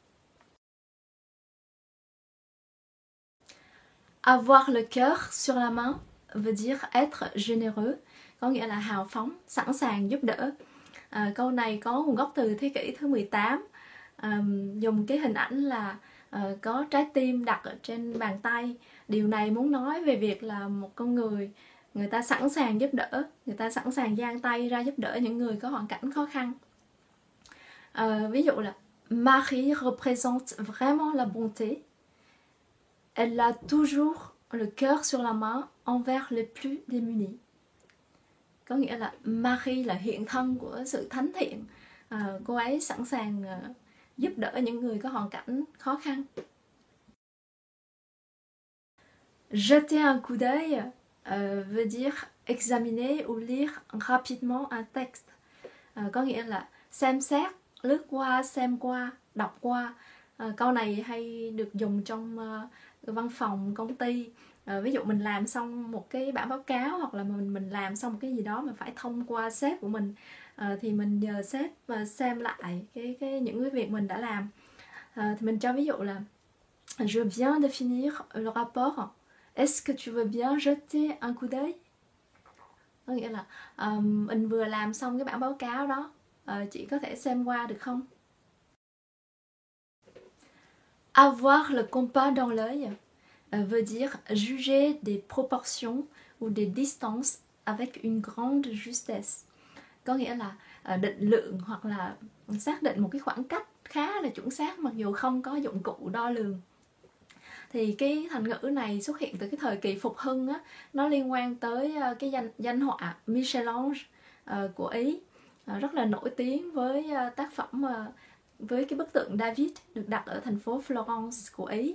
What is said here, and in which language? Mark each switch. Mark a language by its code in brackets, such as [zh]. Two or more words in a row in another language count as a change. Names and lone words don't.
[fr] Avoir le cœur sur la main veut dire être généreux, [vi] có nghĩa là hào phóng, sẵn sàng giúp đỡ. Câu này có nguồn gốc từ thế kỷ thứ 18, dùng cái hình ảnh là có trái tim đặt ở trên bàn tay. Điều này muốn nói về việc là một con người ta sẵn sàng giúp đỡ, người ta sẵn sàng dang tay ra giúp đỡ những người có hoàn cảnh khó khăn. Ví dụ là [fr] Marie représente vraiment la bonté. Elle a toujours le cœur sur la main envers les plus démunis. [vi] Có nghĩa là Marie là hiện thân của sự thánh thiện. Cô ấy sẵn sàng giúp đỡ những người có hoàn cảnh khó khăn. [fr] Jeter un coup d'œil veut dire examiner ou lire rapidement un texte. [vi] Có nghĩa là xem xét, lướt qua, xem qua, đọc qua. Câu này hay được dùng trong văn phòng, công ty. Ví dụ mình làm xong một cái bản báo cáo hoặc là mình làm xong một cái gì đó mà phải thông qua sếp của mình, thì mình nhờ sếp xem lại những cái việc mình đã làm. Thì mình cho ví dụ là [fr] Je viens de finir le rapport. Est-ce que tu veux bien jeter un coup d'œil? [vi] Có nghĩa là mình vừa làm xong cái bản báo cáo đó, chị có thể xem qua được không? [fr] Avoir le compas dans l'œil veut dire juger des proportions ou des distances avec une grande justesse. [vi] Có nghĩa là định lượng hoặc là xác định một cái khoảng cách khá là chuẩn xác mặc dù không có dụng cụ đo lường. Thì cái thành ngữ này xuất hiện từ cái thời kỳ phục hưng á, nó liên quan tới cái danh họa Michel-Ange của Ý, rất là nổi tiếng với tác phẩm với cái bức tượng David được đặt ở thành phố Florence của Ý.